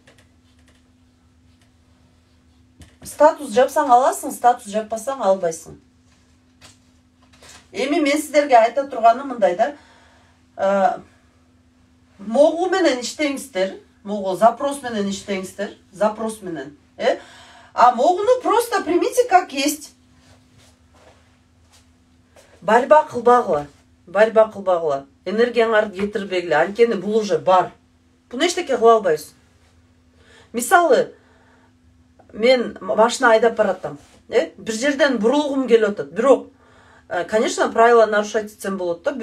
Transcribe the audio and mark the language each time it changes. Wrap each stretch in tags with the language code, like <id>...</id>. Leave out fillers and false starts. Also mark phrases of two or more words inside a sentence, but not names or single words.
<ky>Статус жапсаң аласың, статус жаппасаң албайсың. Эми мен сиздерге айта турганым мындай да. Могу менен иштеңиздер. могу запрос менен иштеңиздер, запрос менен.</ky> <ru>А могуну просто примите как есть.</ru> <ky>Борьба кылбагыла. Энергияңарды кетирбегиле. Анткени бул уже бар. Буну эчтеке кыла албайсыз. Мисалы, мен машина айдап баратам. Бир жерден бурулгум келип атат. Бирок,</ky> <ru>конечно, правила нарушать</ru> <ky>этсем болот да.</ky>